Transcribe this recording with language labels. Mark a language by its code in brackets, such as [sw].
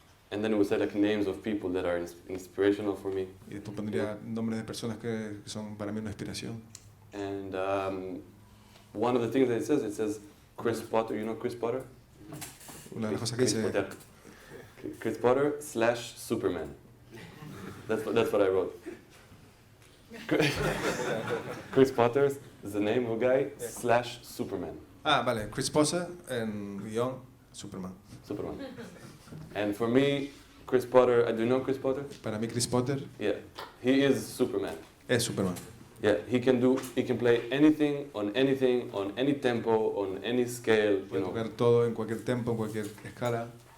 [en] And then it would say like names of people that are inspirational for me. [es] Y después pondría nombres de personas que son para mí una inspiración. [en] And one of the things that it says Chris Potter. You know Chris Potter? [es] Una de las cosas que dice [en] Chris Potter / Superman. That's what I wrote. Chris Potter is the name of a guy / Superman. [es] Ah, vale. Chris Potter en guión Superman. [en] Superman. And for me, Chris Potter, do you know Chris Potter? [es] Para mí Chris Potter. [en] Yeah, he is Superman. [es] Es Superman. [en] Yeah, he can play anything, on any tempo, on any scale. [es] Puede tocar todo en cualquier tempo, en cualquier escala.